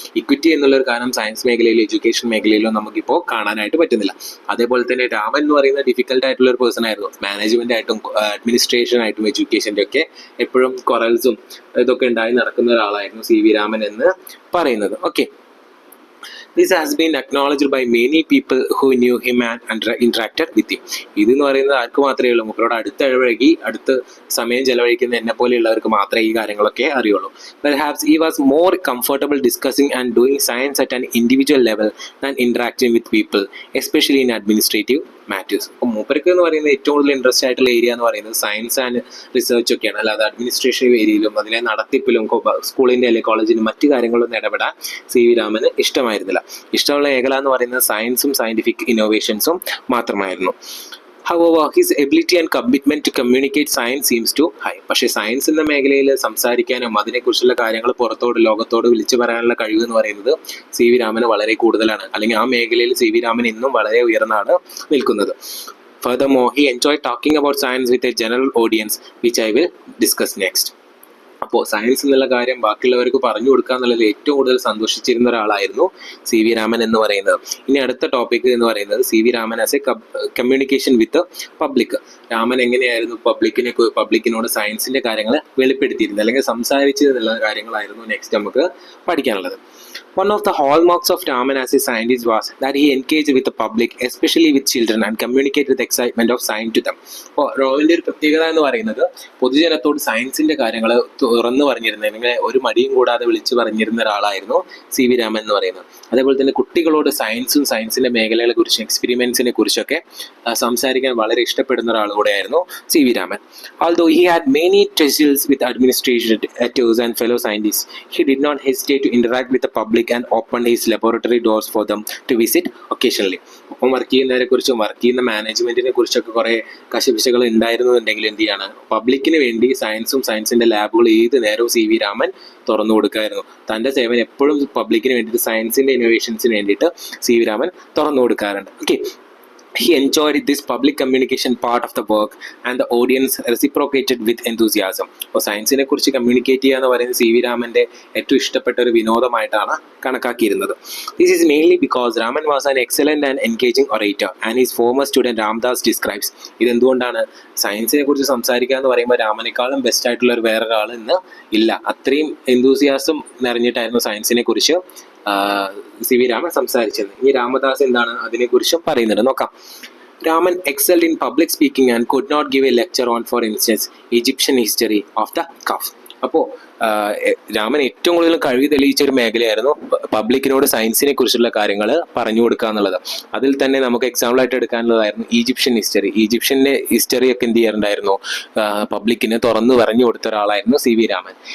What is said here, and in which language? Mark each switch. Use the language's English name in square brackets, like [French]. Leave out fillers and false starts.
[Malayalam] Equity എന്നുള്ളൊരു കാരണം science മേഖലയിലും എഡ്യൂക്കേഷൻ മേഖലയിലും നമുക്കിപ്പോൾ കാണാനായിട്ട് പറ്റുന്നില്ല. അതേപോലെ തന്നെ രാമൻ എന്ന് പറയുന്നത് ഡിഫിക്കൽട്ട് ആയിട്ടുള്ള ഒരു പേഴ്സൺ ആയിരുന്നു. മാനേജ്മെൻ്റ് ആയിട്ടും അഡ്മിനിസ്ട്രേഷൻ ആയിട്ടും എഡ്യൂക്കേഷൻ്റെ ഒക്കെ എപ്പോഴും കൊറൽസും ഇതൊക്കെ ഉണ്ടായി നടക്കുന്ന ഒരാളായിരുന്നു സി വി രാമൻ എന്ന് പറയുന്നത്. [English] Okay, this has been acknowledged by many people who knew him and interacted with him. [Malayalam] ഇതെന്ന് പറയുന്നത് ആർക്ക് മാത്രമേ ഉള്ളൂ, മൂപ്പരോട് അടുത്ത് സമയം ചെലവഴിക്കുന്ന എന്നെ പോലെയുള്ളവർക്ക് മാത്രമേ ഈ കാര്യങ്ങളൊക്കെ അറിയുള്ളൂ. [English] Perhaps he was more comfortable discussing and doing science at an individual level than interacting with people, especially in administrative matters. [Malayalam] അപ്പോൾ മൂപ്പർക്ക് എന്ന് പറയുന്നത് ഏറ്റവും കൂടുതൽ ഇൻട്രസ്റ്റ് ആയിട്ടുള്ള ഏരിയ എന്ന് പറയുന്നത് സയൻസ് ആൻഡ് റിസർച്ച് ഒക്കെയാണ്. അല്ലാതെ അഡ്മിനിസ്ട്രേഷൻ ഏരിയയിലും അതിലെ നടത്തിപ്പിലും സ്കൂളിൻ്റെ അല്ലെങ്കിൽ കോളേജിലും മറ്റു കാര്യങ്ങളൊന്നും ഇടപെടാൻ സി വി രാമന് ഇഷ്ടമായിരുന്നില്ല. ഇഷ്ടമുള്ള മേഖല എന്ന് പറയുന്നത് സയൻസും സയൻറ്റിഫിക് ഇന്നോവേഷൻസും മാത്രമായിരുന്നു. [English] However, his ability and commitment to communicate science seems too high. [Malayalam] പക്ഷേ സയൻസ് എന്ന മേഖലയിൽ സംസാരിക്കാനും അതിനെക്കുറിച്ചുള്ള കാര്യങ്ങൾ ലോകത്തോട് വിളിച്ചു പറയാനുള്ള കഴിവ് എന്ന് പറയുന്നത് സി വി രാമന് വളരെ കൂടുതലാണ്, അല്ലെങ്കിൽ ആ മേഖലയിൽ സി വി രാമൻ ഇന്നും വളരെ ഉയർന്നാണ് നിൽക്കുന്നത്. [English] Furthermore, he enjoyed talking about science with a general audience, which I will discuss next. [Malayalam] അപ്പോൾ സയൻസ് എന്നുള്ള കാര്യം ബാക്കിയുള്ളവർക്ക് പറഞ്ഞു കൊടുക്കുക എന്നുള്ളത് ഏറ്റവും കൂടുതൽ സന്തോഷിച്ചിരുന്ന ഒരാളായിരുന്നു സി വി രാമൻ എന്ന് പറയുന്നത്. ഇനി അടുത്ത ടോപ്പിക് എന്ന് പറയുന്നത് C V Raman [English] As a communication with public. [Malayalam] Raman എങ്ങനെയായിരുന്നു പബ്ലിക്കിനോട് സയൻസിൻ്റെ കാര്യങ്ങൾ വെളിപ്പെടുത്തിയിരുന്നത് അല്ലെങ്കിൽ സംസാരിച്ചത് എന്നുള്ള കാര്യങ്ങളായിരുന്നു നെക്സ്റ്റ് നമുക്ക് പഠിക്കാനുള്ളത്. [English] One of the hallmarks of Raman as a scientist was that he engaged with the public, especially with children, and communicated the excitement of science to them. [Malayalam] അപ്പോൾ റോളിൻ്റെ ഒരു പ്രത്യേകത എന്ന് പറയുന്നത് പൊതുജനത്തോട് സയൻസിൻ്റെ കാര്യങ്ങൾ തുറന്നു പറഞ്ഞിരുന്ന അല്ലെങ്കിൽ ഒരു മടിയും കൂടാതെ വിളിച്ചു പറഞ്ഞിരുന്ന ഒരാളായിരുന്നു സി വി രാമൻ എന്ന് പറയുന്നത്. അതേപോലെ തന്നെ കുട്ടികളോട് സയൻസും സയൻസിൻ്റെ മേഖലകളെ കുറിച്ചും എക്സ്പെരിമെൻസിനെ കുറിച്ചൊക്കെ സംസാരിക്കാൻ വളരെ ഇഷ്ടപ്പെടുന്ന ഒരാൾ കൂടെയായിരുന്നു C V Raman. [English] Although he had many tussles with administrators and fellow scientists, he did not hesitate to interact with the public and opened his laboratory doors for them to visit occasionally. [Malayalam] ഒപ്പം work ചെയ്യുന്നവരെ കുറിച്ചും work ചെയ്യുന്ന മാനേജ്മെന്റിനെ കുറിച്ചൊക്കെ കുറെ കശപിശകൾ ഉണ്ടായിരുന്നുണ്ടെങ്കിൽ എന്ത് ചെയ്യാണ്, പബ്ലിക്കിന് വേണ്ടി സയൻസും സയൻസിന്റെ ലാബുകൾ ഏത് നേരവും സി വി രാമൻ തുറന്നു കൊടുക്കായിരുന്നു. തൻ്റെ സേവനം എപ്പോഴും പബ്ലിക്കിന് വേണ്ടിയിട്ട് സയൻസിന്റെ ഇന്നോവേഷൻസിന് വേണ്ടിയിട്ട് സി വി രാമൻ തുറന്നു കൊടുക്കാറുണ്ട്. [English] Okay, he enjoyed this public communication part of the work and the audience reciprocated with enthusiasm. [Malayalam] അപ്പോൾ സയൻസിനെ കുറിച്ച് കമ്മ്യൂണിക്കേറ്റ് ചെയ്യുക എന്ന് പറയുന്നത് സി വി രാമൻ്റെ ഏറ്റവും ഇഷ്ടപ്പെട്ട ഒരു വിനോദമായിട്ടാണ് കണക്കാക്കിയിരുന്നത്. [English] This is mainly because Raman was an excellent and engaging orator and his former student Ramdas describes. [Malayalam] ഇതെന്തുകൊണ്ടാണ് സയൻസിനെ കുറിച്ച് സംസാരിക്കുക എന്ന് പറയുമ്പോൾ രാമനേക്കാളും ബെസ്റ്റ് ആയിട്ടുള്ള ഒരു വേറൊരാൾ ഇന്ന് ഇല്ല. അത്രയും എന്തൂസിയാസം നിറഞ്ഞിട്ടായിരുന്നു സയൻസിനെ കുറിച്ച് സി വി രാമൻ സംസാരിച്ചത്. ഇനി രാമദാസ് എന്താണ് അതിനെക്കുറിച്ചും പറയുന്നത് നോക്കാം. [English] Raman excelled in public speaking and could not give a lecture on, for instance, Egyptian history off the cuff. [Malayalam] അപ്പോൾ രാമൻ ഏറ്റവും കൂടുതൽ കഴിവ് തെളിയിച്ച ഒരു മേഖലയായിരുന്നു പബ്ലിക്കിനോട് സയൻസിനെ കുറിച്ചുള്ള കാര്യങ്ങൾ പറഞ്ഞു കൊടുക്കുക എന്നുള്ളത്. അതിൽ തന്നെ നമുക്ക് എക്സാമ്പിൾ ആയിട്ട് എടുക്കാനുള്ളതായിരുന്നു ഈജിപ്ഷ്യൻ ഹിസ്റ്ററി. ഈജിപ്ഷ്യൻ്റെ ഹിസ്റ്ററി ഒക്കെ എന്ത് ചെയ്യാറുണ്ടായിരുന്നു, പബ്ലിക്കിന് തുറന്നു പറഞ്ഞു കൊടുത്ത ഒരാളായിരുന്നു സി വി രാമൻ.